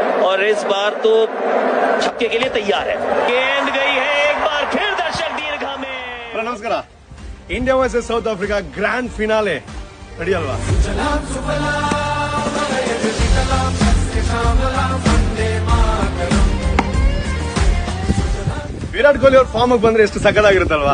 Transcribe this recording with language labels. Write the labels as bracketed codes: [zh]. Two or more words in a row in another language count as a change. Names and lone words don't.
[hi] और इस बार तो छक्के के लिए तैयार है। गेंद गई है एक बार फिर दर्शक दीर्घा में। [kn] ನಮಸ್ಕಾರ. ಇಂಡಿಯಾ ವರ್ಸಸ್ ಸೌತ್ ಆಫ್ರಿಕಾ ಗ್ರ್ಯಾಂಡ್ ಫಿನಾಲೆ ರೆಡಿ ಅಲ್ವಾ? ವಿರಾಟ್ ಕೊಹ್ಲಿ ಅವ್ರ ಫಾರ್ಮ್ ಬಂದ್ರೆ ಎಷ್ಟು ಸಕ್ಕತ್ತಾಗಿರುತ್ತಲ್ವಾ?